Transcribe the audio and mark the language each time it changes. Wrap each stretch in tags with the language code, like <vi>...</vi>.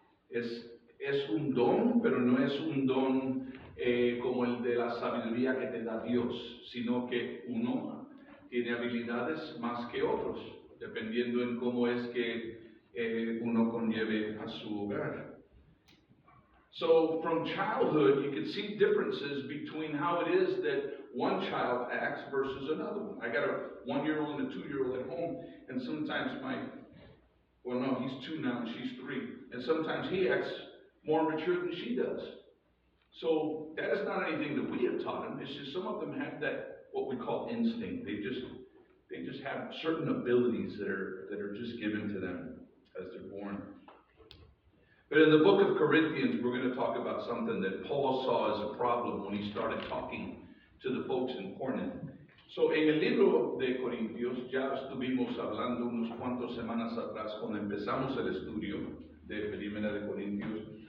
<es>Es un don, pero no es un don como el de la sabiduría que te da Dios, sino que uno tiene habilidades más que otros, dependiendo en cómo es que uno conlleve a su hogar.</es> <en>So from childhood, you can see differences between how it is that one child acts versus another one. I got a 1-year-old and a 2-year-old at home, and sometimes he's 2 now and she's 3, and sometimes he acts more mature than she does. So that is not anything that we have taught him. It's just some of them have that, what we call instinct. They just have certain abilities that are just given to them as they're born. But in the book of Corinthians, we're going to talk about something that Paul saw as a problem when he started talking to the folks in Corinth.</en> <es>So en el libro de Corintios, ya estuvimos hablando unos cuantos semanas atrás cuando empezamos el estudio de Primera de Corintios.</es>